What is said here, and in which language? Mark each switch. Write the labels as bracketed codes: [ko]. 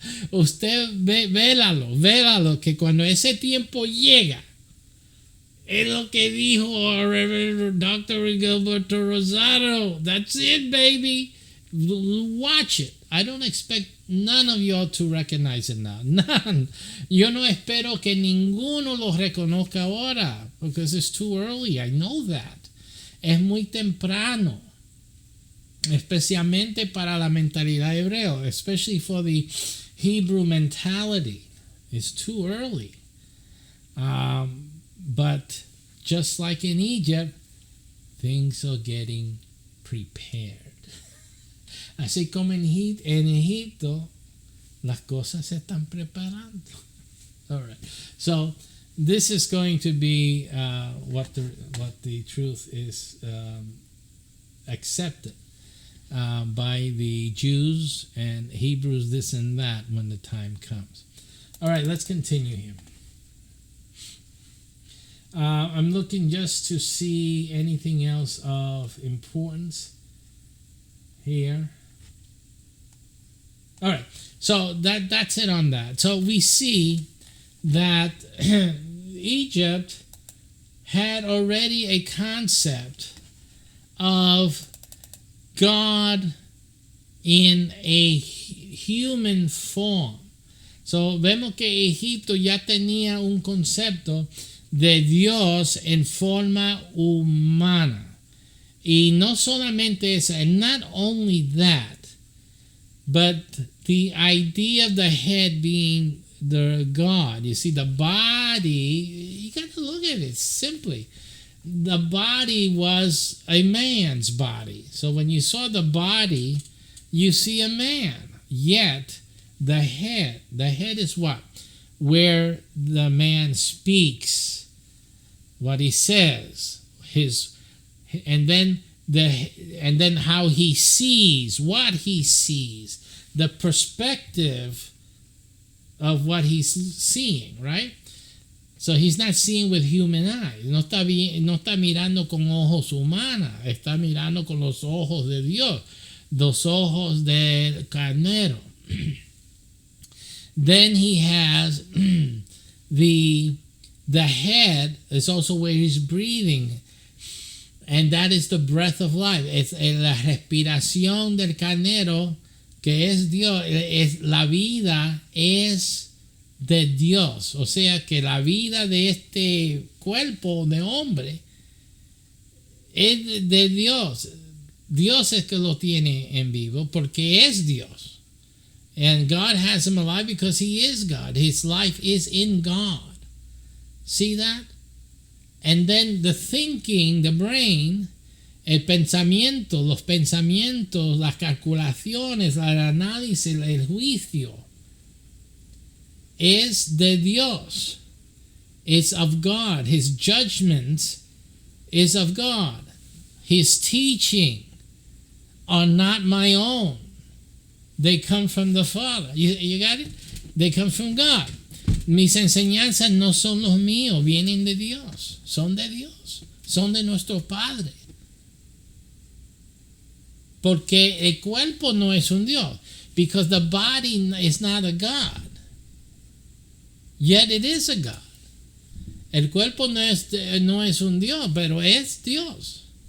[es] Usted vélalo, que cuando ese tiempo llega, es lo que dijo Dr. [en] Gilberto Rosado. That's it, baby. Watch it. I don't expect none of y'all to recognize it now. None. [es] Yo no espero que ninguno lo reconozca ahora, [en] because it's too early. I know that. [es] Es muy temprano. Especialmente para la mentalidad hebreo, [en] especially for the Hebrew mentality. It's too early. But just like in Egypt, things are getting prepared. [es] Así como en Egipto, las cosas se están preparando. [en] All right. So this is going to be what the truth is accepted by the Jews and Hebrews, this and that, when the time comes. All right, let's continue here. I'm looking just to see anything else of importance here. All right, so that's it on that. So we see that Egypt had already a concept of God in a human form. [es] So vemos que Egipto ya tenía un concepto de Dios en forma humana. Y no solamente eso, [en] and not only that, but the idea of the head being the God. You see, the body, you got to look at it simply. The body was a man's body. So when you saw the body, you see a man. Yet, the head is what? Where the man speaks, what he says, and then how he sees, what he sees, the perspective of what he's seeing, right? So he's not seeing with human eyes. [es] No está mirando con ojos humanos. Está mirando con los ojos de Dios, los ojos del carnero. Then he has the head is also where he's breathing, and that is the breath of life. Es la respiración del carnero, que es Dios. La vida es de Dios. O sea que la vida de este cuerpo de hombre es de Dios. Dios es que lo tiene en vivo porque es Dios. [en] And God has him alive because he is God. His life is in God. See that? And then the thinking, the brain, [es] el pensamiento, los pensamientos, las calculaciones, el análisis, el juicio, [en] is [es] de Dios. [en] It's of God. His judgment is of God. His teaching are not my own. They come from the Father. You got it? They come from God. [es] Mis enseñanzas no son los míos, vienen de Dios. Son de Dios. Son de nuestro Padre. Porque el cuerpo no es un Dios. [en] Because the body is not a God. Yet it is a God. [es] El cuerpo no es un Dios, pero es Dios.